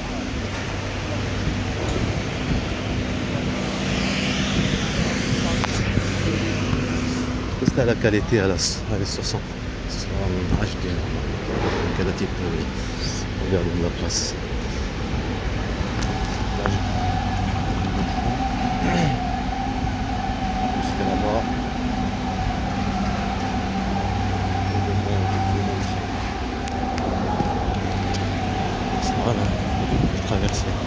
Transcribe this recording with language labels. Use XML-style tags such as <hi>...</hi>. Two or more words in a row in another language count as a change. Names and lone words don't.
<it>Questa è la qualité adesso sono HD quel tipo</it> <fr>regarde la place. Jusqu'à là-bas. Voilà, je traverse.</fr>